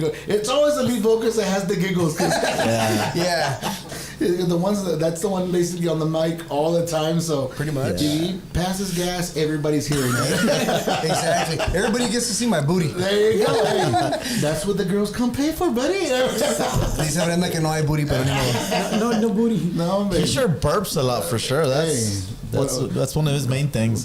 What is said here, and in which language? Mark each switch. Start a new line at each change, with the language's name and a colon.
English: It's always the lead vocalist that has the giggles. Yeah. The ones that's the one basically on the mic all the time. So Pretty much. if he passes gas, everybody's hearing it. Exactly. Everybody gets to see my booty. There you go. Hey, that's what the girls come pay for, buddy.
Spanish: Dice Brenda que no hay booty, pero ni modo.
English: No booty. No, man. He sure burps a lot for sure. That's one of his main things.